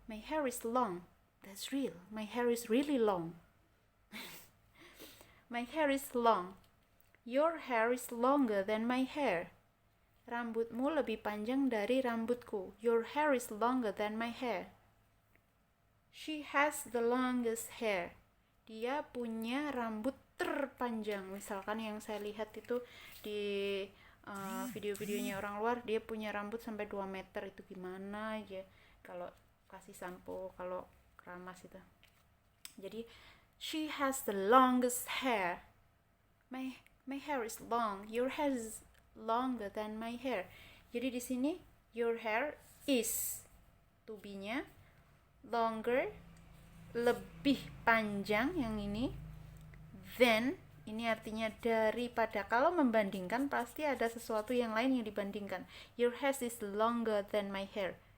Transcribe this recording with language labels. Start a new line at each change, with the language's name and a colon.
English: My hair is long, that's real, my hair is really long. My hair is long, your hair is longer than my hair.
Indonesian: Rambutmu lebih panjang dari rambutku.
English: Your hair is longer than my hair. She has the longest hair.
Indonesian: Dia punya rambut terpanjang. Misalkan yang saya lihat itu di video-videonya orang luar, dia punya rambut sampai 2 meter. Itu gimana ya kalau kasih sampo, kalau keramas itu. Jadi
English: she has the longest hair. My hair is long. Your hair is longer than my hair.
Indonesian: Jadi di sini
English: your hair is
Indonesian: to be-nya, longer, lebih panjang yang ini, then ini artinya daripada. Kalau membandingkan pasti ada sesuatu yang lain yang dibandingkan.
English: Your hair is longer than my hair.